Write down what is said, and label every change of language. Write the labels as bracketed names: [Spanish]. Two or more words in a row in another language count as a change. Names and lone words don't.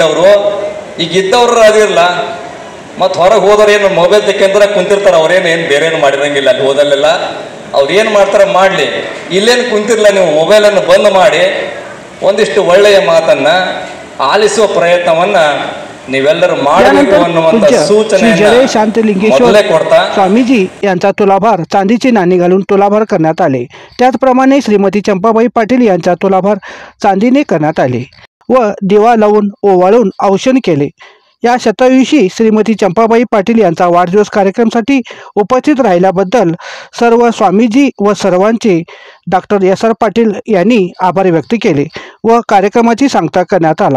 [Kannada] ಅವರು ಈಗ ಇದ್ದವ್ರು ಅದಿರಲ್ಲ, ಮತ್ತು ಹೊರಗೆ ಹೋದವ್ರು ಏನು ಮೊಬೈಲ್ ತೆಕ್ಕಂದ್ರೆ ಕುಂತಿರ್ತಾರೆ. ಅವ್ರೇನು ಬೇರೆ ಏನು ಮಾಡಿರಂಗಿಲ್ಲ. ಅಲ್ಲಿ ಹೋದಲ್ಲೆಲ್ಲ ಅವ್ರು ಏನು ಮಾಡ್ತಾರೆ ಮಾಡಲಿ. ಇಲ್ಲೇನು ಕುಂತಿರಲ್ಲ, ನೀವು ಮೊಬೈಲನ್ನು ಬಂದ್ ಮಾಡಿ ಒಂದಿಷ್ಟು ಒಳ್ಳೆಯ ಮಾತನ್ನು ಆಲಿಸುವ ಪ್ರಯತ್ನವನ್ನು ನೀವೆಲ್ಲರೂ ಮಾಡಬೇಕು ಅನ್ನುವಂಥ सूचनेने [Marathi] शांतलिंगेश्वर स्वामीजी यांचा तुलाभार चांदीची नाणी घालून तुलाभार करण्यात आले. त्याचप्रमाणे श्रीमती चंपाबाई पाटील यांचा तुलाभार चांदीने करण्यात आले व दिवा लावून ओवाळून औक्षण केले. या शतायुषी श्रीमती चंपाबाई पाटील यांचा वाढदिवस कार्यक्रमासाठी उपस्थित राहिल्याबद्दल सर्व स्वामीजी व सर्वांचे डॉक्टर SR पाटील यांनी आभार व्यक्त केले व कार्यक्रमाची सांगता करण्यात आला.